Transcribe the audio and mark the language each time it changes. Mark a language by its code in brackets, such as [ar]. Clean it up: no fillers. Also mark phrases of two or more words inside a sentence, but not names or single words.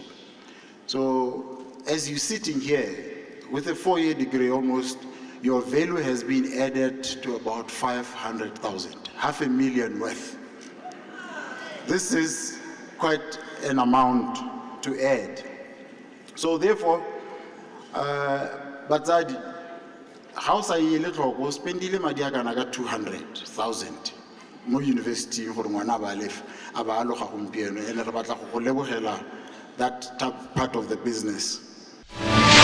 [en] So as you're sitting here with a 4-year degree, almost your value has been added to about 500,000, $500,000 worth. This is quite an amount to add. [tn] So therefore, batsadi, house I little spendile madi a kana ka 200,000 mo university gore ngwana ba lef aba a loga gompieno ene re batla go lebogela [en] that part of the business.